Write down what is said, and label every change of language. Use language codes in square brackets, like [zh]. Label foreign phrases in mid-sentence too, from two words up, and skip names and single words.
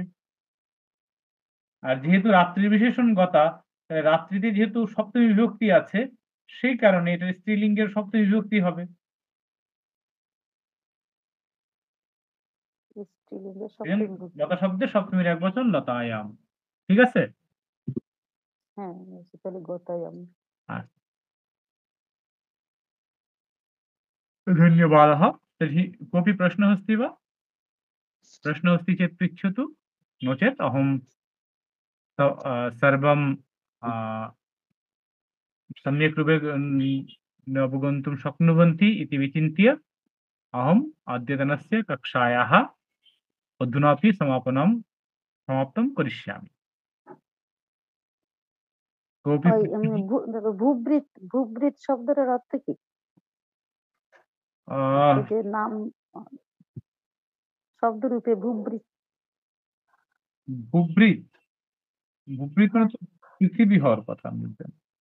[bn] আর যেহেতু রাত্রির বিশেষণ গতা, তাহলে রাত্রিতে যেহেতু সপ্তমী বিভক্তি আছে, সেই কারণে এটার স্ত্রীলিঙ্গের সপ্তমী বিভক্তি হবে। স্ত্রীলিঙ্গের এজন্য সপ্তমী বিভক্তি। লতা শব্দের সপ্তমীর একবচন লতায়াম। ঠিক আছে? হ্যাঁ, তাহলে গতায়াম। [sa] धन्यवादः। तर्हि कोऽपि प्रश्नः अस्ति वा? प्रश्नः अस्ति चेत् पृच्छतु। नो चेत् अहं सर्वं अ, सम्यक् रूपेण अवगन्तुं शक्नुवन्ति इति विचिन्त्य अहम् अद्यतनस्य कक्षायाः अधुनापि समाप्तं करिष्यामि। कोऽपि [bn] ওই [sa] पृच्छति? [bn] দেখো ভূবৃৎ শব্দটার অর্থ কি? ওই যে নাম আ শব্দরূপে ভূবৃৎ। ভূবৃৎ? ভূবৃৎ মানে হ্যাঁ, তো পৃথিবী হওয়ার কথা আমি জানি।